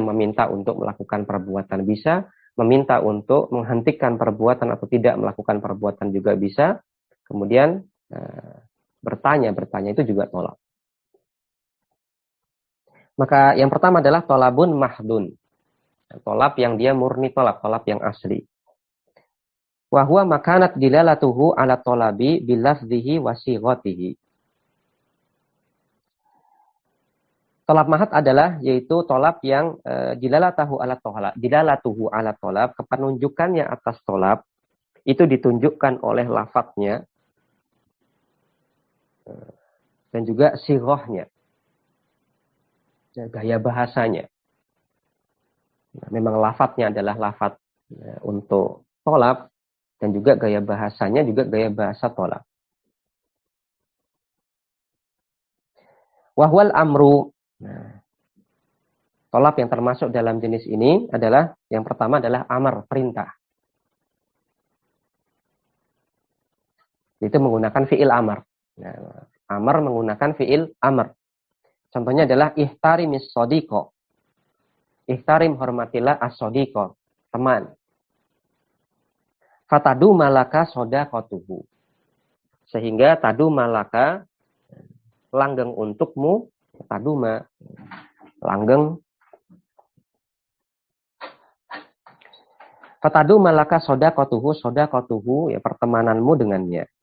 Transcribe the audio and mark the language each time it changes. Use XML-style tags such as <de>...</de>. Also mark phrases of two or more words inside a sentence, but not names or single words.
<id>Meminta untuk melakukan perbuatan bisa. Meminta untuk menghentikan perbuatan atau tidak melakukan perbuatan juga bisa. Kemudian bertanya itu juga tolab. Maka yang pertama adalah</id> <ar>طلب محض.</ar> <id>Tolab yang dia murni tolab yang asli.</id> <ar>وهو ما كانت دلالته على الطلب بلفظه وصيغته.</ar> <id>Tolab mahad adalah yaitu tolab yang</id> <ar>دلالته على الطلب,</ar> <id>kepenunjukannya atas tolab itu ditunjukkan oleh lafadznya dan juga sighahnya, gaya bahasanya. Nah, memang lafadznya adalah lafadz untuk tolab dan juga gaya bahasanya juga gaya bahasa tolab.</id> <ar>وهو الأمر.</ar> <id>Nah, tolab yang termasuk dalam jenis ini adalah yang pertama adalah amar, perintah. Itu menggunakan</id> <ar>فعل أمر.</ar> <id>Nah, amar menggunakan</id> <ar>فعل أمر.</ar> <id>Contohnya adalah</id> <ar>احترم الصديق.</ar> <id>Ihtarim, hormatilah as-sodiko, teman.</id> <ar>فتدوم لك صداقته.</ar> <id>Sehingga</id> <ar>تدوم لك,</ar> <id>langgeng untukmu, taduma, langgeng.</id> <ar>فتدوم لك صداقته,</ar> <id>ya pertemananmu dengannya.</id>